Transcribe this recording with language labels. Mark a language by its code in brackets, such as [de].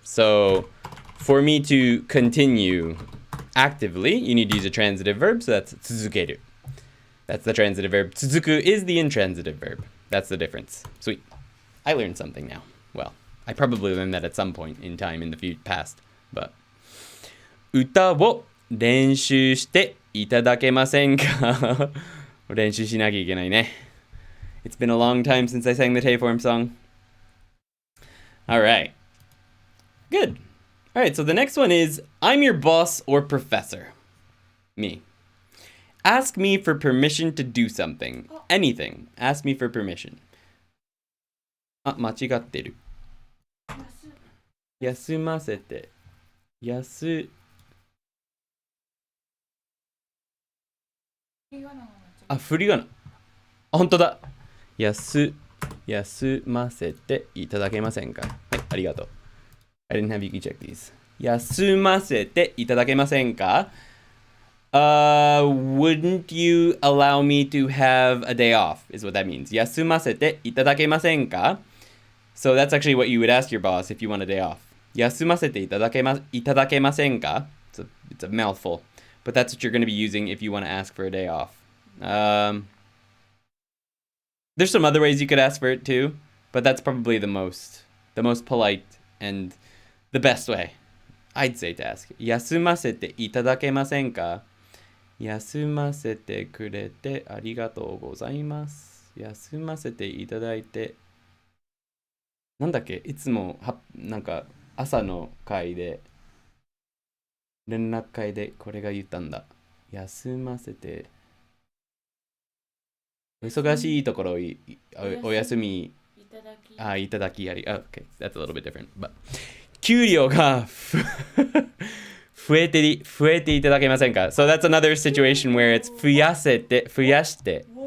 [en] So for me to continue actively, you need to use a transitive verb, so that's tsuzukeru. That's the transitive verb. Tsuzuku is the intransitive verb. That's the difference. Sweet. I learned something now. Well, I probably learned that at some point in time in the past, but... [ja] 歌を練習していただけませんか？練習しなきゃいけないね。 [en] It's been a long time since I sang the Teiform song. Alright. Good. Alright, so the next one is, I'm your boss or professor. Me. Ask me for permission to do something. Anything. Ask me for permission. [ja] あ、間違ってる。休ませて。振り仮名。あ、本当だ。休ませていただけませんか？はい、ありがとう。 [en] I didn't have Yuki check these. [ja] 休ませていただけませんか？ [en] Wouldn't you allow me to have a day off, is what that means. [ja] 休ませていただけませんか？ [en] So that's actually what you would ask your boss if you want a day off. [ja] 休ませていただけませんか？ [en] It's a mouthful. But that's what you're going to be using if you want to ask for a day off. There's some other ways you could ask for it too, but that's probably the most polite and the best way, I'd say, to ask. [ja] 休ませていただけませんか？休ませてくれてありがとうございます。休ませていただいて。なんだっけ？いつもなんか朝の会で連絡会でこれが言ったんだ。休ませて。忙しいところお休みいただきあり。 [en] Okay, that's a little bit different. But [ja] 給料が増えていただけませんか？ [en] So that's another situation where it's [ja] 増やして。